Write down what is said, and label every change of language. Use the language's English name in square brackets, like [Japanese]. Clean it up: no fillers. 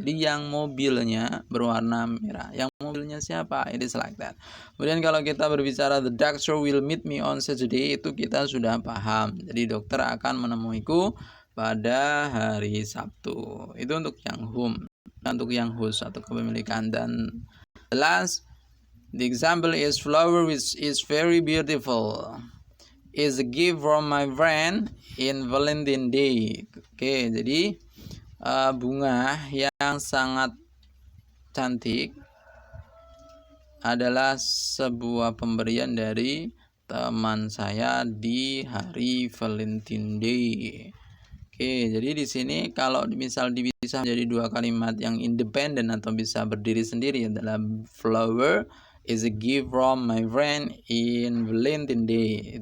[Indonesian] Jadi yang mobilnya berwarna merah. Yang mobilnya siapa? [English] It is like that. [Indonesian] Kemudian kalau kita berbicara [English] the doctor will meet me on Saturday [Indonesian] itu kita sudah paham. Jadi dokter akan menemuiku pada hari Sabtu. Itu untuk yang whom. Untuk yang whose atau kepemilikan. [English] Dan the last, the example is flower which is very beautiful is a gift from my friend in Valentine Day. [Indonesian] Oke, jadi bunga yang sangat cantik adalah sebuah pemberian dari teman saya di hari Valentine Day. Oke, jadi di sini kalau misal bisa menjadi dua kalimat yang independen atau bisa berdiri sendiri adalah [English] flower is a gift from my friend in Valentine Day.